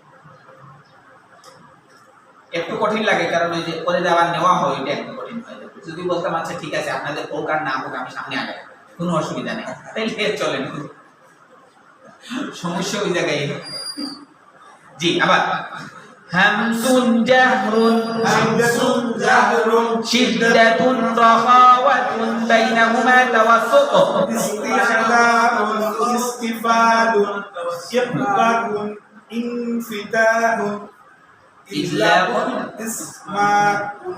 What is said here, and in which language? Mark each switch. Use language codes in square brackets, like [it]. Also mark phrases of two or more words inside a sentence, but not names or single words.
[bn] একটু কঠিন লাগে কারণ ওই যে করে যাওয়ার নেওয়া হয় এটা একটু কঠিন হয়। যদি বলতাম আচ্ছা ঠিক আছে আপনাদের প্রকার নাম হোক আমি সামনে আগে, কোনো অসুবিধা নেই, তাইলে চলেন, সমস্যা ওই জায়গায়। জি আবার [ar] همس جهر همس جهر شدة رخاوة بينهما توسط استعلاء استفال إطباق انفتاح إذلاق إصمات